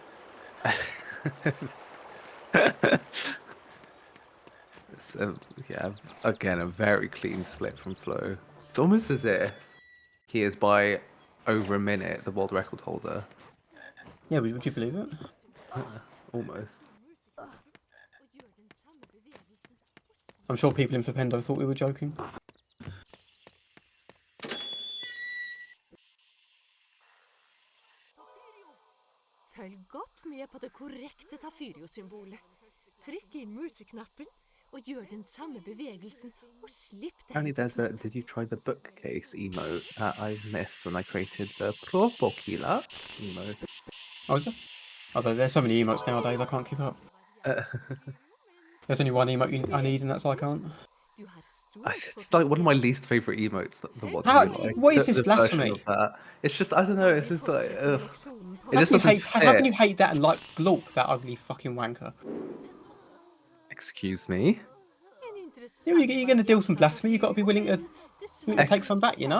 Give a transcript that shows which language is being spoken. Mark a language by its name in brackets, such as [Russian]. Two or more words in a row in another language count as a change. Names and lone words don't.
[English] It's yeah, again, a very clean split from Flo. It's almost as if he is by over a minute the world record holder. Yeah, would you believe it? Almost. I'm sure people in Fapendo thought we were joking. [Norwegian] Følg godt med på det korrekte Tafirio-symbolet. Trykk inn multiknappen og gjør den samme bevegelsen og slipp den. [English] Apparently there's a did you try the bookcase emote that I missed when I created the Propokila emote? Oh, is there? Although there's so many emotes nowadays, I can't keep up. There's only one emote I need, and that's I can't. [Norwegian] Du har stor [English] It's like one of my least favorite emotes. The one How- you like. what is The this version blasphemy? of that. It's just I don't know. It's just like ugh. It How just can, doesn't how can fit. you hate that and like Glorp, that ugly fucking wanker? Excuse me. [Norwegian] En [English] Yeah, you're going to deal some blasphemy, you've got to be willing to take some back, you know?